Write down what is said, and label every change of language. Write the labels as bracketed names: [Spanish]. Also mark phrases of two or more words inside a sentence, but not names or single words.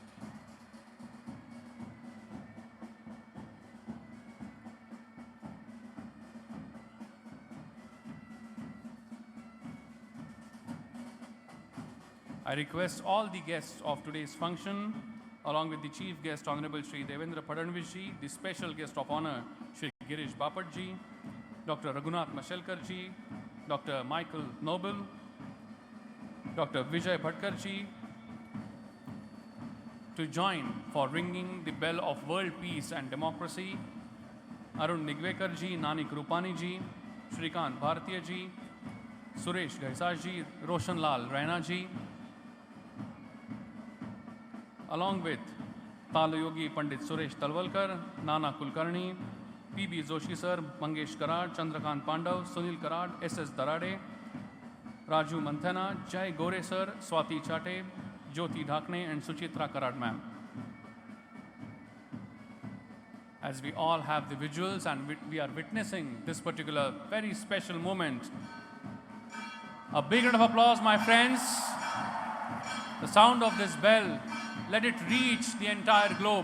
[English] I request all the guests of today's function, along with the chief guest, Honorable Shri Devendra Fadnavis ji, the special guest of honor, Shri Girish Bapat ji, Dr. Raghunath Mashelkar ji, Dr. Michael Noble, Dr. Vijay Bhatkar ji, to join for ringing the bell of world peace and democracy, Arun Nigwekar ji, Nanik Rupani ji, Shrikant Bharatiya ji, Suresh Gaisas ji, Roshan Lal Raina ji, along with Talayogi Pandit Suresh Talwalkar, Nana Kulkarni, P.B. Joshi sir, Mangesh Karad, Chandrakant Pandav, Sunil Karad, S.S. Darade, Raju Manthana, Jai Gore sir, Swati Chate, Jyoti Dhakne and Suchitra Karad ma'am. As we all have the visuals and we are witnessing this particular very special moment, a big round of applause, my friends. The sound of this bell, let it reach the entire globe.